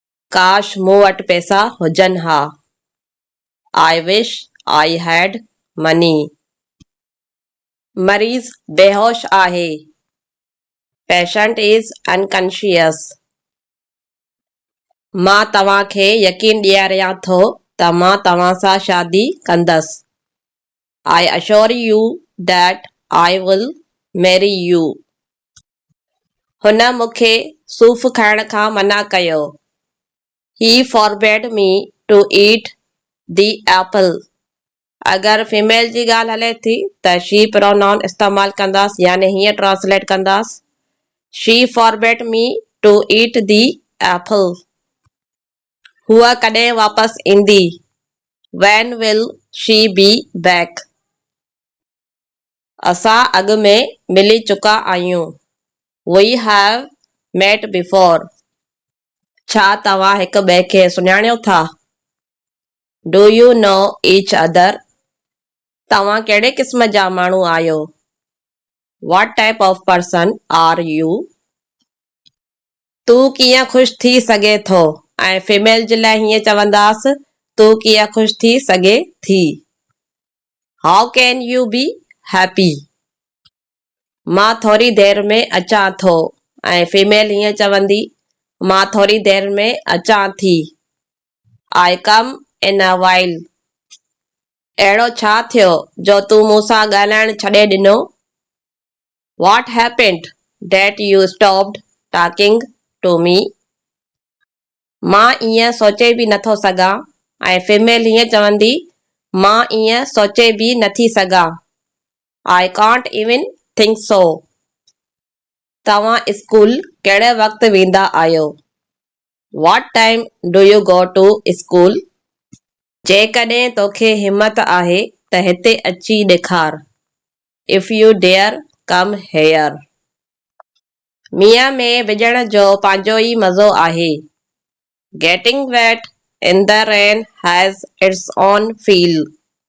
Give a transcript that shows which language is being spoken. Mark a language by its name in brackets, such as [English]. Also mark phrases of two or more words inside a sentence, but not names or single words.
[Sindhi] काश मूं वटि पैसा हुजनि हा। [English] I wish I had money. [Sindhi] मरीज़ बेहोश आहे। [English] Patient is unconscious. [Sindhi] मां तव्हांखे यकीन ॾियारियां थो त मां तव्हां सां शादी कंदसि। [English] I assure you that I will marry you. [Sindhi] हुन मूंखे सूफ़ खाइण खां मना कयो। [English] He forbade me to eat the apple. [Sindhi] अगर फीमेल जी ॻाल्हि हले थी त [English] she pronoun [Sindhi] इस्तेमाल कंदासीं यानी हीअं ट्रांसलेट कंदासीं [English] she forbade me to eat the apple. [Sindhi] हूअ कॾहिं वापसि ईंदी? [English] When will she be back? [Sindhi] असां अॻु में मिली चुका आहियूं। [English] We have met before. [Sindhi] छा तव्हां हिक ॿिए खे सुञाणियो था? [English] Do you know each other? [Sindhi] तव्हां कहिड़े क़िस्म जा माण्हू आहियो? [English] What type of person are you? [Sindhi] तूं कीअं ख़ुशि थी सघे थो ऐं फीमेल जे लाइ हीअं चवंदासीं तूं कीअं ख़ुशि थी सघे थी। [English] How can you be happy? [Sindhi] मां थोरी देरि में अचां थो ऐं फीमेल हीअं चवंदी मां थोरी देरि में अचां थी। [English] I come in a while. [Sindhi] अहिड़ो छा थियो जो तूं मूंसां ॻाल्हाइण छॾे ॾिनो? [English] What happened that you stopped talking to me? [Sindhi] मां ईअं सोचे बि नथो सघां ऐं फीमेल हीअं चवंदी मां ईअं सोचे बि नथी सघां। [English] I can't even think so. [Sindhi] तव्हां स्कूल कहिड़े वक़्तु वेंदा आहियो? [English] What time do you go to school? [Sindhi] जेकॾहिं तोखे हिमत आहे त हिते अची ॾेखार। [English] If you dare come here. [Sindhi] मींहं में विझण जो पंहिंजो ई मज़ो आहे। [English] Getting wet in the rain has its own feel.